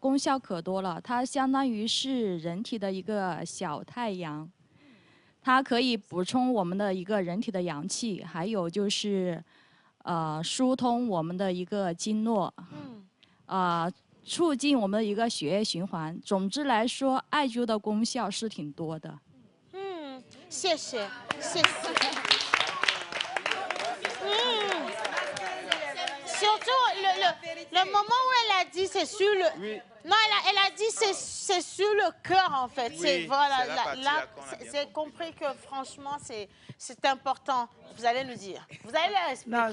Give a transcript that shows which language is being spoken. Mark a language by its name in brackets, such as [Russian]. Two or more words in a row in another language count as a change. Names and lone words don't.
[Chinese] 功效可多了，它相当于是人体的一个小太阳，它可以补充我们的一个人体的阳气，还有就是疏通我们的一个经络，促进我们的一个血液循环。总之来说，艾灸的功效是挺多的。谢谢，谢谢。 [French] Surtout, le moment où elle a dit c'est sur le... Oui. Non, elle a dit c'est sur le cœur, en fait. Oui, voilà, c'est là, j'ai compris que, franchement, c'est important. Vous allez nous dire. Vous allez leur expliquer, Non,